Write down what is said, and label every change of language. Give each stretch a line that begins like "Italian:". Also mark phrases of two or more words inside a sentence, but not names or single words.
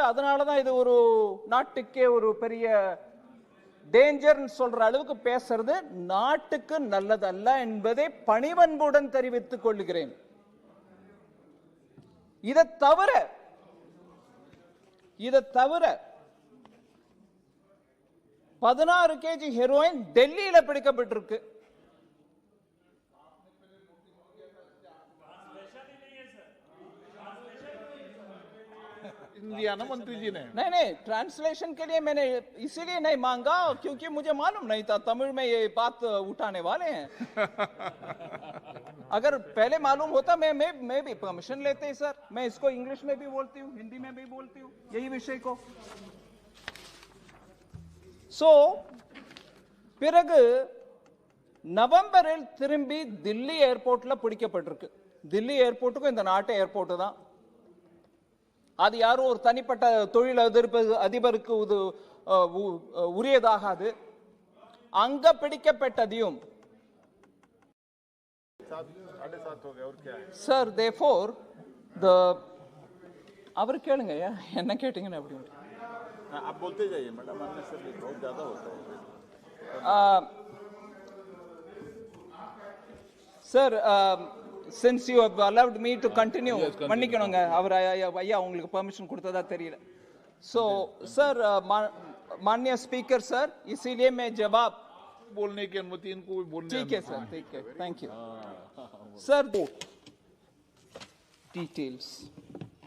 Tamil: அதனாலதான் இது ஒரு நாட்டுக்கே ஒரு பெரிய டேஞ்சர் சொல்ற அளவுக்கு பேசுறது நாட்டுக்கு நல்லதல்ல என்பதை பணிவன்புடன் தெரிவித்துக் கொள்கிறேன். இதை தவிர 16 கேஜி ஹெரோயின் டெல்லியில பிடிக்கப்பட்டிருக்கு.
Hindi: इंडिया ना मंत्री जी ने नहीं, ट्रांसलेशन के लिए मैंने इसीलिए नहीं मांगा क्योंकि मुझे मालूम नहीं था तमिल में ये बात उठाने वाले हैं। अगर पहले मालूम होता मैं भी परमिशन लेते ही सर। मैं इसको इंग्लिश में भी बोलती हूँ, हिंदी में भी बोलती हूँ यही विषय को।
Tamil: सो பிறகு நவம்பரில் திரும்பி தில்லி ஏர்போர்ட்ல பிடிக்கப்பட்டிருக்கு. தில்லி ஏர்போர்ட்டுக்கும் இந்த நாட்டு ஏர்போர்ட் தான். அது யாரும் ஒரு தனிப்பட்ட தொழில் அதிபருக்கு உரியதாகாது. அங்க பிடிக்கப்பட்டதையும்
English: sir therefore
Tamil: அவர் கேளுங்க, என்ன கேட்டீங்கன்னு அப்படி
Hindi: आप बोलते जाइए मैडम, अननेसेसरी बहुत ज्यादा होता है
English: sir. Since you have allowed me to continue,
Tamil: மன்னிக்கணுங்க, அவர் ஐயா உங்களுக்கு பெர்மிஷன் கொடுத்ததா தெரியல.
English: So sir,
Hindi: माननीय
English: Speaker sir,
Hindi: इसीलिए मैं जवाब बोलने की अनुमति इनको भी बोलने। ठीक है सर, ठीक है,
English: thank you sir. Details